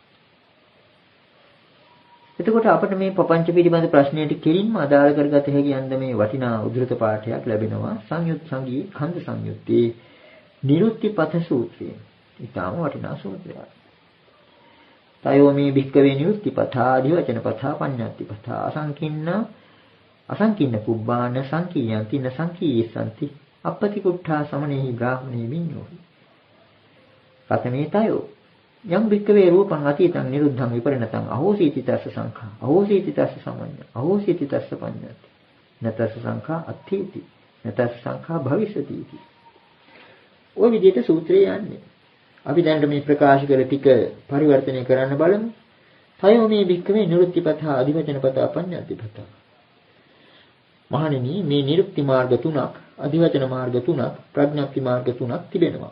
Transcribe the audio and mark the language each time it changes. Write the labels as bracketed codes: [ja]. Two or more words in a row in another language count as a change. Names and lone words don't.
[si] එතකොට අපිට මේ පපංච පිළිබඳ ප්‍රශ්නයට කෙලින්ම අදාළ කරගත හැකි යන්න මේ වටිනා උද්දෘත පාඨයක් ලැබෙනවා සංයුත් සංගී ඛණ්ඩ සංයුත්තේ නිරුත්තිපත සූත්‍රය. ඊටාම වටිනා සූත්‍රයක්. [pi] තයෝ මේ භික්කවේ නිරුත්තිපතා අධිවචනපතා පඤ්ඤාතිපතා අසංකින්න පුබ්බාන සංකීයන්ති න සංකීයසන්ති අපපති කුට්ඨා සමනේහි බ්‍රාහ්මණේ විඤ්ඤෝ. කතමේ තයෝ යම් භික්කවේ රූපං අතීතං නිරුද්ධං විපරිණතං අහෝසීති තස්ස සංඛා අහෝසීති තස්ස සමඤ්ඤ අහෝසීති තස්ස පඤ්ඤති නතස්ස සංඛා අත්ථීති නතස්ස සංඛා භවිෂති इति. [si] ඔය විදිහට සූත්‍රය යන්නේ. අපි දැනට මේ ප්‍රකාශ කළ ටික පරිවර්තනය කරන්න බලමු. [pi] තයෝ මේ භික්කවේ නිරුක්තිපතා අධිවචනපතා පඤ්ඤාතිපතා. [si] මහණෙනි මේ නිරුක්ති මාර්ග තුනක්, අධිවචන මාර්ග තුනක්, ප්‍රඥප්ති මාර්ග තුනක් තිබෙනවා.